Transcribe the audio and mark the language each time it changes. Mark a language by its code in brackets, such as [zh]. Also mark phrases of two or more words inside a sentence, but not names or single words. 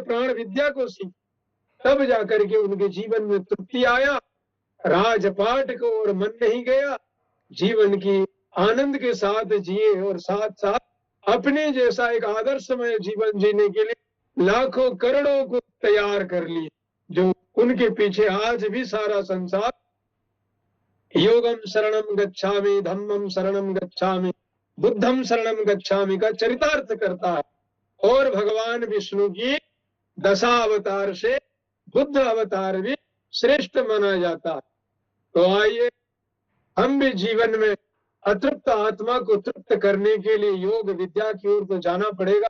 [hi] प्राण विद्या को सीखी, तब जाकर के उनके जीवन में तृप्ति आया, राजपाट को और मन नहीं गया, जीवन की आनंद के साथ जिए और साथ साथ अपने जैसा एक आदर्शमय जीवन जीने के लिए लाखों करोड़ों को तैयार कर लिए, जो उनके पीछे आज भी सारा संसार [pi] योगम शरणम गच्छामि, धम्मम शरणम गच्छामि, बुद्धम शरणम गच्छामि [hi] का चरितार्थ करता है। और भगवान विष्णु की दशावतार से बुद्ध अवतार भी श्रेष्ठ माना जाता है। तो आइए हम भी जीवन में अतृप्त आत्मा को तृप्त करने के लिए योग विद्या की ओर तो जाना पड़ेगा।